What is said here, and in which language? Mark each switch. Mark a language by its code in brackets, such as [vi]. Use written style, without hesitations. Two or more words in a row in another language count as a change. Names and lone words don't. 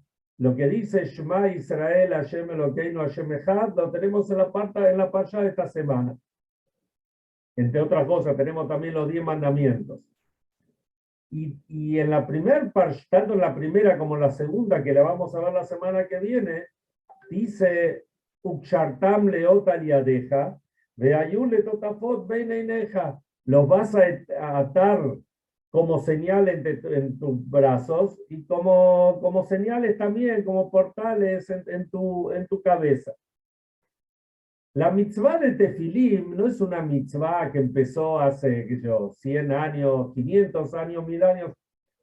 [es] Lo que dice [he] שמע ישראל השם אלוקינו השם אחד, [es] lo tenemos en la parshá de esta semana. Entre otras cosas, tenemos también los 10 mandamientos. Y en la primera parshá, tanto en la primera como en la segunda, que la vamos a ver la semana que viene, dice [he] וקשרתם לאות על ידך והיו לטוטפות בין עיניך, [es] los vas a atar como señal en tus brazos y como señales también, como portales en tu cabeza. La mitzvah de tefilim no es una mitzvah que empezó hace, 100 años, 500 años, 1000 años.